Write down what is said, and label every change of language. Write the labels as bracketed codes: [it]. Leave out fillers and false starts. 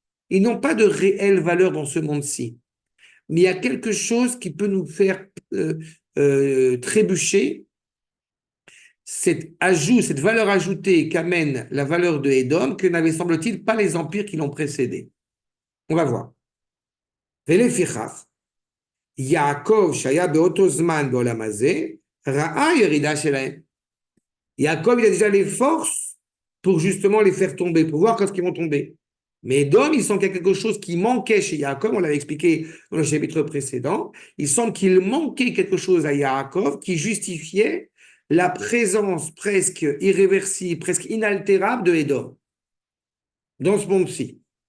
[fr] Ils n'ont pas de réelle valeur dans ce monde-ci. Mais il y a quelque chose qui peut nous faire trébucher, cette valeur ajoutée qu'amène la valeur de Edom, que n'avaient, semble-t-il, pas les empires qui l'ont précédé. On va voir. [he] ולפיכך, יעקב שהיה באותו זמן בעולם הזה, ראה ירידה שלהם. [fr] Yaakov, il a déjà les forces pour justement les faire tomber, pour voir quand ils vont tomber. Mais Edom, il semble qu'il y a quelque chose qui manquait chez Yaakov, on l'avait expliqué dans le chapitre précédent, il semble qu'il manquait quelque chose à Yaakov qui justifiait la présence presque irréversible, presque inaltérable de Edom dans ce monde-ci.